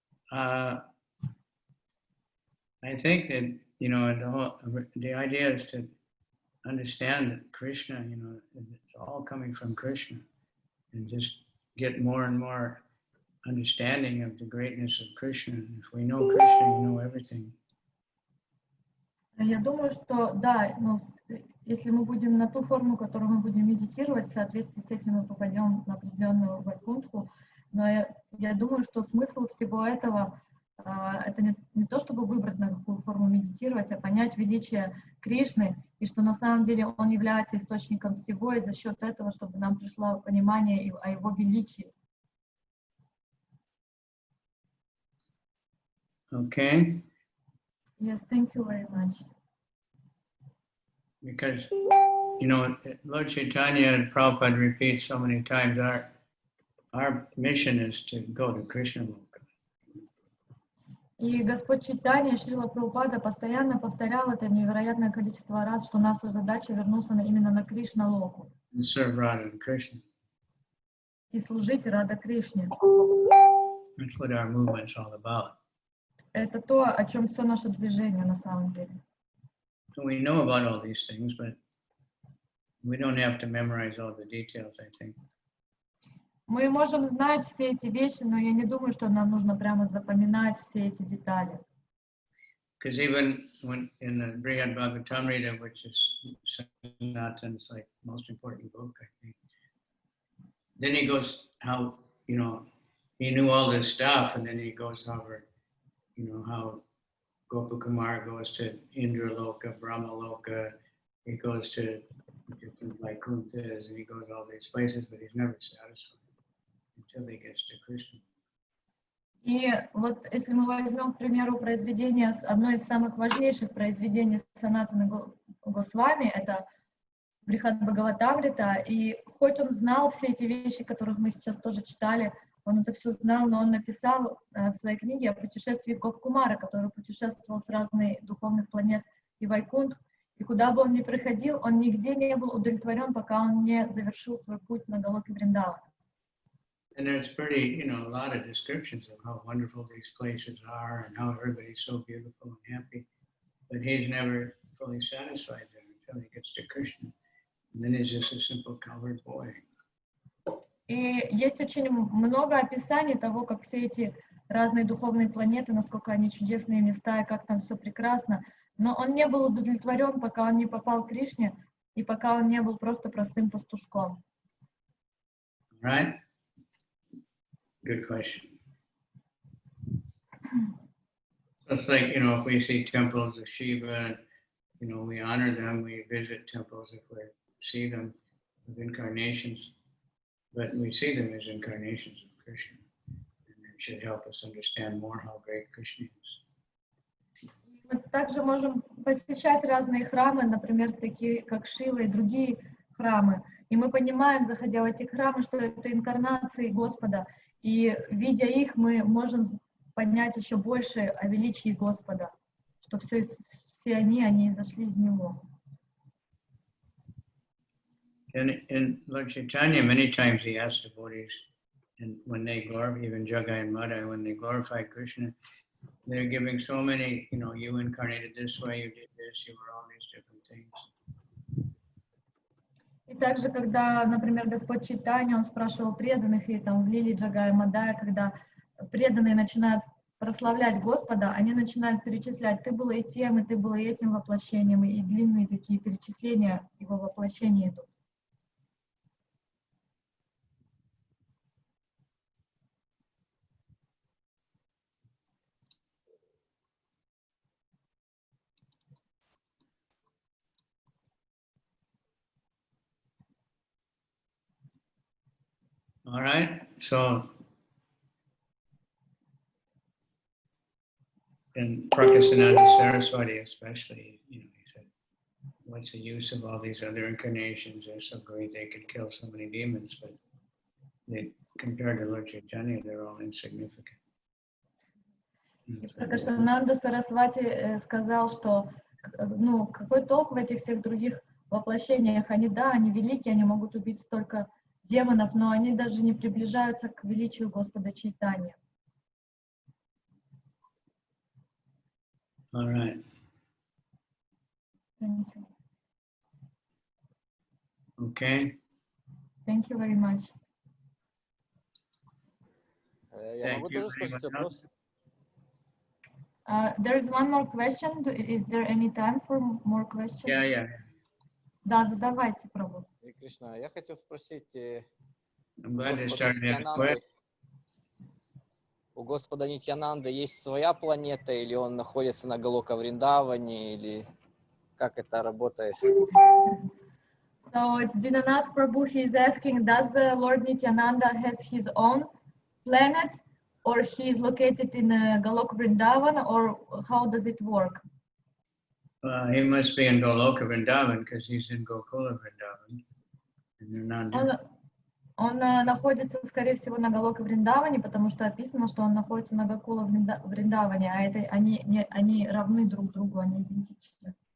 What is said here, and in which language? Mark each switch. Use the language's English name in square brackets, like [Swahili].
[English] I think that, the idea is to understand that Krishna, it's all coming from Krishna, and just get more and more understanding of the greatness of Krishna. And if we know Krishna, we know everything. [Russian] Я думаю, что да, если мы будем на ту форму, которую мы будем медитировать, в соответствии с этим мы попадем на определенную вайкунтху. Но я думаю, что смысл всего этого это не то, чтобы выбрать, на какую форму медитировать, а понять величие Кришны, и что на самом деле он является источником всего, и за счет этого, чтобы нам пришло понимание о его величии. [English] Okay. Yes, thank you very much. Because, Lord Chaitanya, Prabhupada repeats so many times, our mission is to go to Krishna Loka. [Russian] И Господь Чайтанья, Шрила Прабхупада постоянно повторял это невероятное количество раз, что наша задача вернуться именно на Кришна Локу. [English] And serve Radha and Krishna. [Russian] И служить Рада Кришне. [English] That's what our movement's all about. [Russian] Это то, о чем все наше движение на самом деле. [English] So we know about all these things, but we don't have to memorize all the details, I think. [Russian] Мы можем знать все эти вещи, но я не думаю, что нам нужно прямо запоминать все эти детали. [English] Because even when in the Madhya-lila, which is Sanātana, it's like the most important book, I think. Then he goes how, he knew all this stuff, and then he goes over, how Gopakumar goes to Indra Loka, Brahma Loka, he goes to different Vaikunthas, and he goes all these places, but he's never satisfied until he gets to Krishna. [Russian] И вот если мы возьмем, к примеру, произведение, одно из самых важнейших произведений Санатаны Госвами, это Брихат-Бхагаватамрита, и хоть он знал все эти вещи, которых мы сейчас тоже читали, он это все знал, но он написал в своей книге о путешествии Гопкумара, который путешествовал с разных духовных планет и Вайкунтх, и куда бы он ни приходил, он нигде не был удовлетворен, пока он не завершил свой путь на Галоке Вриндавана. [English] And there's pretty, a lot of descriptions of how wonderful these places are and how everybody's so beautiful and happy. But he's never fully satisfied there until he gets to Krishna. And then he's just a simple colored boy. [Russian] И есть очень много описаний того, как все эти разные духовные планеты, насколько они чудесные места и как там все прекрасно. Но он не был удовлетворен, пока он не попал к Кришне и пока он не был просто простым пастушком. [English] Right? Good question. So it's like, if we see temples of Shiva, we honor them, we visit temples if we see them with incarnations, but we see them as incarnations of Krishna. And it should help us understand more how great Krishna is. [Russian] Мы также можем посещать разные храмы, например, такие как Шива и другие храмы. И мы понимаем, заходя в эти храмы, что это инкарнации Господа. И видя их, мы можем понять еще больше о величии Господа, что все они изошли из Него. [English] In Lord Chaitanya, many times he asked devotees, and when they glorify, even Jagai and Madhya, when they glorify Krishna, they're giving so many, you incarnated this way, you did this, you were all these different things. [Russian] И также, когда, например, Господь Чайтанья, он спрашивал преданных, и там в Лиле Джагая Мадая, когда преданные начинают прославлять Господа, они начинают перечислять, ты был и тем, и ты был и этим воплощением, и длинные такие перечисления его воплощения идут. [English] All right, so in Prakasananda Saraswati especially, he said, what's the use of all these other incarnations? They're so great, they could kill so many demons, but compared to Lord Chaitanya, they're all insignificant. [Russian] Пракашананда Сарасвати сказал, что какой толк в этих всех других воплощениях? Они великие, они могут убить столько демонов, но они даже не приближаются к величию Господа Чайтаньи. [English] All right. Thank you. Okay. Thank you very much. [Russian] Я могу тоже спросить вопрос? [English] There is one more question. Is there any time for more questions? Yeah. [Russian] Да, задавайте, Прабху. Кришна, я хотел спросить, [English] I'm glad you started that question. [Russian] У Господа Нитьянанды есть своя планета, или он находится на Галока Вриндаване, или как это работает? [English] So it's Dinanath Prabhu, he is asking, does the Lord Nityananda has his own planet, or he is located in Goloka Vrindavan, or how does it work? He must be in Goloka Vrindavan because he's in Gokula Vrindavan. And they're not [Russian] Он находится, скорее всего, на Галока Вриндаване, потому что описано, что он находится на Гокула Вриндаване, а это они равны друг другу, они идентичны.